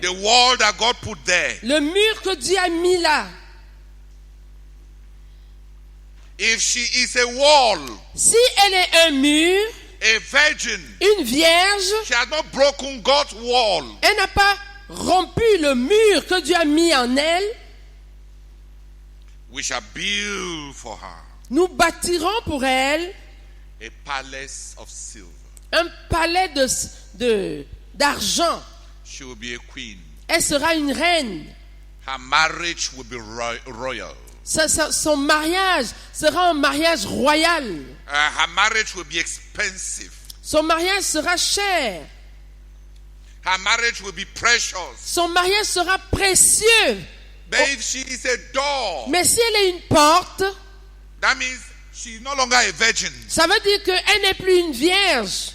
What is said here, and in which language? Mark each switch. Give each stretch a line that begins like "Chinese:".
English: The wall that God put there.
French: Le mur que Dieu a mis là.
English: If she is a wall,
French: si elle est un mur,
English: a virgin,
French: une vierge,
English: she has not broken God's wall.
French: Elle n'a pas rompu le mur que Dieu a mis en elle.
English: We shall build for her
French: Nous bâtirons pour elle
English: a palace of silver.
French: un palais d'argent.
English: She will be a queen.
French: Elle sera une reine.
English: Her marriage will be royal.
French: Son mariage sera un mariage royal.
English: Her marriage will be expensive.
French: Son mariage sera cher.
English: Her marriage will be precious.
French: Son mariage sera précieux.
English: But if she is a door,
French: mais si elle est une porte,
English: that means she is no longer a virgin.
French: Ça veut dire qu'elle n'est plus une vierge.